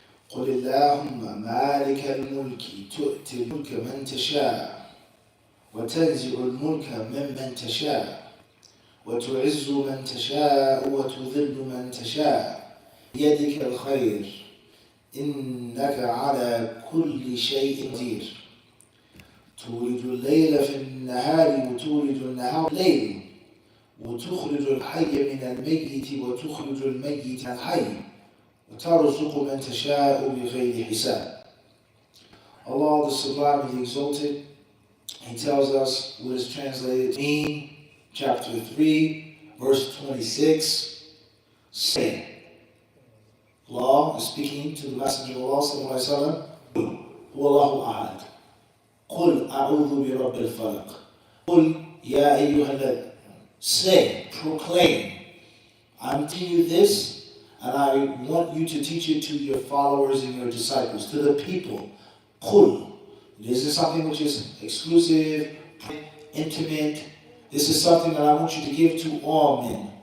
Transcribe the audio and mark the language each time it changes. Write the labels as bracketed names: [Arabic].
[Arabic] قل اللهم مالك الملك تؤتي الملك من تشاء وتنزع الملك ممن تشاء وتعز من تشاء وتذل من تشاء بيدك الخير إنك على كل شيء قدير تولج الليل في النهار وتولج النهار في الليل وتخرج الحي من الميت وتخرج الميت من الحي وترزق من تشاء بغير حساب. [English] Allah, the Sublime and the Exalted, He tells us what is translated in chapter 3, verse 26. Say, Allah is speaking to the Messenger of Allah sallallahu alaihi wasallam, Wallahu ahad. [Arabic] قل أعوذ برب الفلق قل يا أيها الذين. [English] Say, proclaim, I'm telling you this, and I want you to teach it to your followers and your disciples, to the people. [Arabic] قل. [English] This is something which is exclusive, intimate. This is something that I want you to give to all men.